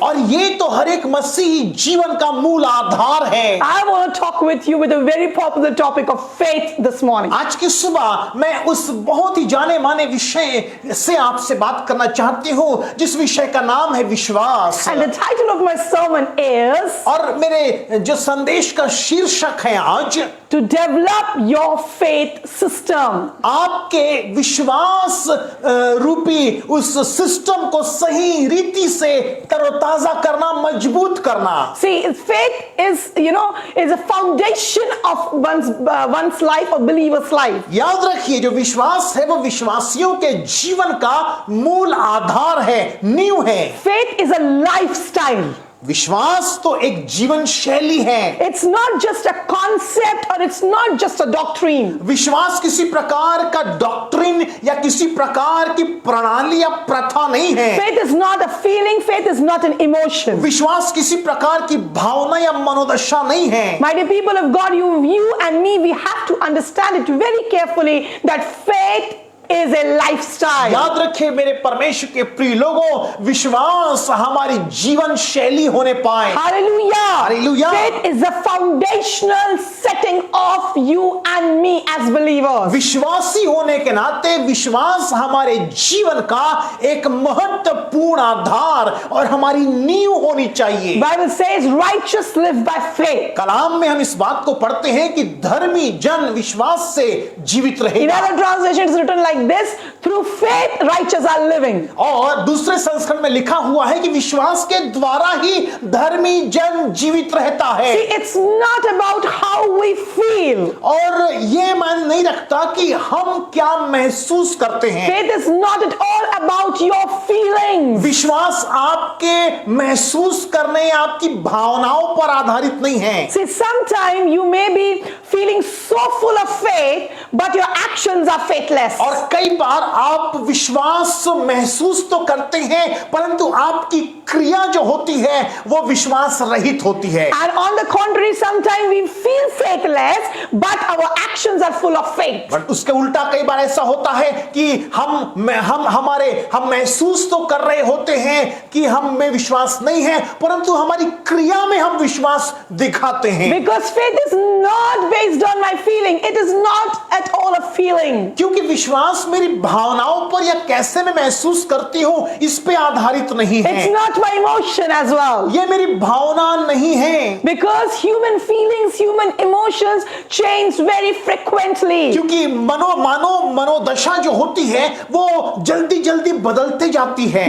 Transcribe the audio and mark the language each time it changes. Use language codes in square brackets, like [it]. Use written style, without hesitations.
[hi] और ये तो हर एक मसीही जीवन का मूल आधार है। [en] I want to talk with you with a very popular topic of faith this morning. [hi] आज की सुबह मैं उस बहुत ही जाने माने विषय से आपसे बात करना चाहती हूँ जिस विषय का नाम है विश्वास। [en] And the title of my sermon is [hi] और मेरे जो संदेश का शीर्षक है आज [en] to develop your faith system. [hi] आपके विश्वास रूपी उस सिस्टम को सही रीति से तरोताजा करना, मजबूत करना। [en] See, faith is a foundation of one's life, of believer's life. [hi] याद रखिए, जो विश्वास है वो विश्वासियों के जीवन का मूल आधार है, नींव है। [en] Faith is a lifestyle. [hi] विश्वास तो एक जीवन शैली है। [en] It's not just a concept or it's not just a doctrine. [hi] विश्वास किसी प्रकार का डॉक्ट्रिन या किसी प्रकार की प्रणाली या प्रथा नहीं है। [en] Faith is not a feeling, faith is not an emotion. [hi] विश्वास किसी प्रकार की भावना या मनोदशा नहीं है। [en] My dear people of God, you and me, we have to understand it very carefully that faith is a lifestyle. [hi] याद रखें मेरे परमेश्वर के प्रिय लोगों, विश्वास हमारी जीवन शैली होने पाए। [en] Hallelujah. [hi] Hallelujah. [en] Faith is the foundational setting of you and me as believers. [hi] विश्वासी होने के नाते विश्वास हमारे जीवन का एक महत्वपूर्ण आधार और हमारी नींव होनी चाहिए। [en] Bible says righteous live by faith. [hi] कलाम में हम इस बात को पढ़ते हैं कि धर्मी जन विश्वास से जीवित [en] In [hi] रहेगा। [en] other translations, it's written like this: through faith, righteous are living. [hi] और दूसरे संस्करण में लिखा हुआ है कि विश्वास के द्वारा ही धर्मी जन जीवित रहता है। [en] See, it's not about how we feel. [hi] और ये मान नहीं रखता कि हम क्या महसूस करते हैं। [en] Faith is not at all about your feelings. [hi] विश्वास आपके महसूस करने, आपकी भावनाओं पर आधारित नहीं है। [en] See, sometimes you may be feeling so full of faith, but your actions are faithless. [hi] और कई बार आप विश्वास महसूस तो करते हैं, परंतु आपकी क्रिया जो होती है वो विश्वास रहित होती है। [en] And on the contrary, sometimes we feel faithless, but our actions are full of faith. [hi] But उसके उल्टा कई बार ऐसा होता है कि हम महसूस तो कर रहे होते हैं कि हम में विश्वास नहीं है, परंतु हमारी क्रिया में हम विश्वास दिखाते हैं। [en] Because faith is not based on my feeling. It is not at all a feeling. [hi] क्योंकि विश्वास मेरी भावनाओं पर या कैसे मैं महसूस करती हूं इस पे आधारित नहीं है। [en] It's not my emotion as well. [hi] ये मेरी भावना नहीं है। [en] Because human feelings, human emotions change very frequently. [hi] क्योंकि मनोदशा जो होती है वो जल्दी जल्दी बदलते जाती है।